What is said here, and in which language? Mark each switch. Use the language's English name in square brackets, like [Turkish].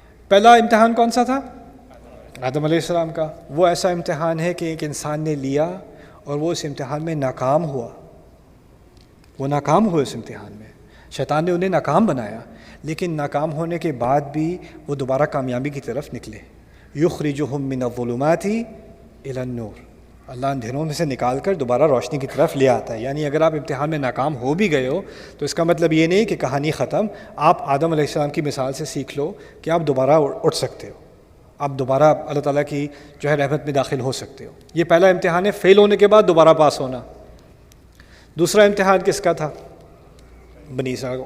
[Urdu] پہلا امتحان کون سا تھا؟ آدم علیہ السلام کا. وہ ایسا امتحان ہے کہ ایک انسان نے لیا اور وہ اس امتحان میں ناکام ہوا. وہ ناکام ہوئے اس امتحان میں، شیطان نے انہیں ناکام بنایا، لیکن ناکام ہونے کے بعد بھی وہ دوبارہ کامیابی کی طرف نکلے. [Arabic] یخرجہم من الظلمات الی النور. [Urdu] اللہ اندھیروں میں سے نکال کر دوبارہ روشنی کی طرف لے آتا ہے. یعنی اگر آپ امتحان میں ناکام ہو بھی گئے ہو تو اس کا مطلب یہ نہیں کہ کہانی ختم. آپ آدم علیہ السلام کی مثال سے سیکھ لو کہ آپ دوبارہ اٹھ سکتے ہو، آپ دوبارہ اللہ تعالیٰ کی جو ہے رحمت میں داخل ہو سکتے ہو. یہ پہلا امتحان ہے، فیل ہونے کے بعد دوبارہ پاس ہونا. دوسرا امتحان کس کا تھا؟ بنی اسرائیل.